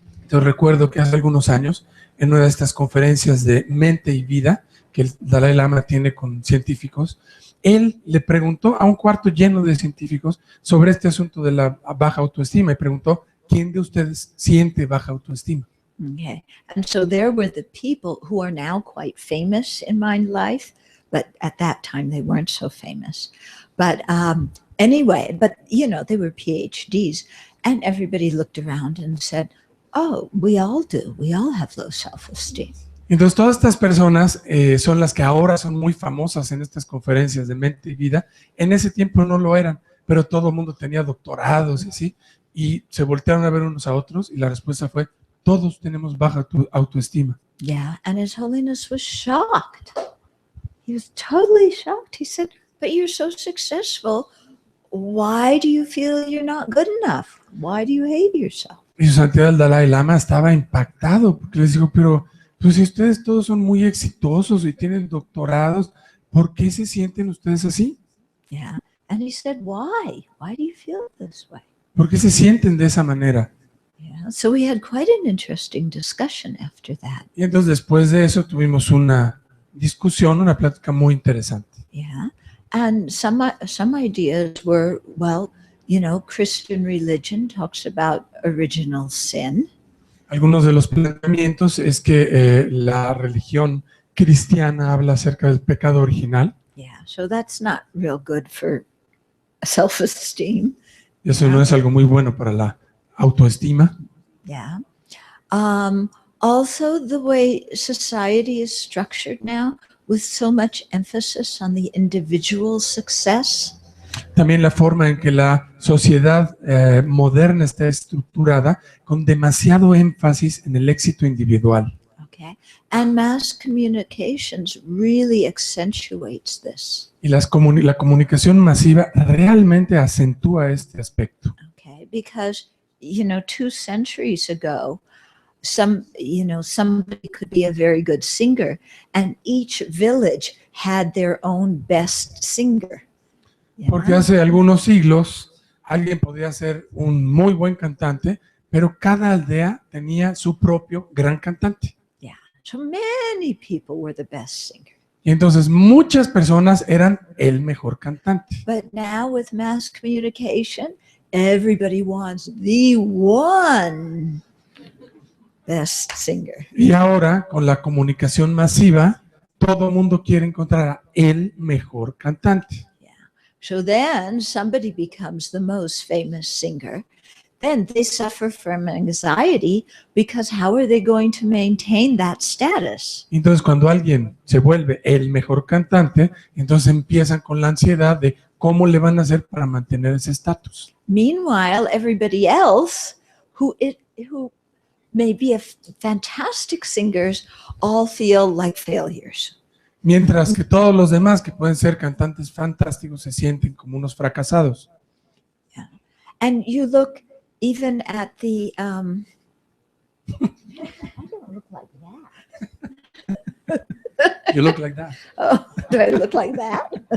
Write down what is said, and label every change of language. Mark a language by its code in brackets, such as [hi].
[es] Yo recuerdo que hace algunos años, en una de estas conferencias de mente y vida que el Dalai Lama tiene con científicos, él le preguntó a un cuarto lleno de científicos sobre este asunto de la baja autoestima y preguntó, ¿quién de ustedes siente baja autoestima? [en] Okay. And so there were the people who are now quite famous in Mind Life, but at that time they weren't so famous. But anyway, they were PhDs, and everybody looked around and said, oh, we all do. We all have low self-esteem. [es] Entonces todas estas personas son las que ahora son muy famosas en estas conferencias de mente y vida. En ese tiempo no lo eran, pero todo el mundo tenía doctorados y así, y se voltearon a ver unos a otros y la respuesta fue, todos tenemos baja autoestima. [en] Yeah, and His Holiness was shocked. He was totally shocked. He said, but you're so successful. Why do you feel you're not good enough? Why do you hate yourself? [es] Y su santidad el Dalai Lama estaba impactado porque les dijo, pero pues si ustedes todos son muy exitosos y tienen doctorados, ¿por qué se sienten ustedes así? [en] Yeah, and he said, why? Why do you feel this way? [es] ¿Por qué se sienten de esa manera? [en] Yeah, so we had quite an interesting discussion after that. [es] Y entonces después de eso tuvimos una discusión, una plática muy interesante. [en] Yeah, and some ideas were, Christian religion talks about original sin. [es] Algunos de los planteamientos es que la religión cristiana habla acerca del pecado original. [en] Yeah, so that's not real good for self-esteem. [es] Y eso no es algo muy bueno para la autoestima. [en] Yeah. Also, the way society is structured now, with so much emphasis on the individual success. [es] También la forma en que la sociedad moderna está estructurada con demasiado énfasis en el éxito individual. [en] Okay. And mass communications really accentuates this. [es] Y la comunicación masiva realmente acentúa este aspecto. [en] Okay. Because, 2 centuries ago, somebody could be a very good singer, and each village had their own best singer. [es] Porque hace algunos siglos alguien podía ser un muy buen cantante, pero cada aldea tenía su propio gran cantante. [en] Yeah. So many people were the best singer. [es] Y entonces muchas personas eran el mejor cantante. [en] But now with mass communication, everybody wants the one best singer. [es] Y ahora, con la comunicación masiva, todo el mundo quiere encontrar a el mejor cantante. [en] Yeah. So then somebody becomes the most famous singer. Then they suffer from anxiety because how are they going to maintain that status? [es] Entonces, cuando alguien se vuelve el mejor cantante, entonces empiezan con la ansiedad de cómo le van a hacer para mantener ese estatus. [en] Meanwhile, everybody else who may be fantastic singers all feel like failures. [es] Mientras que todos los demás que pueden ser cantantes fantásticos se sienten como unos fracasados. [en] Yeah. And you look even at the I don't look like that. You look like that. Oh, do I look like that?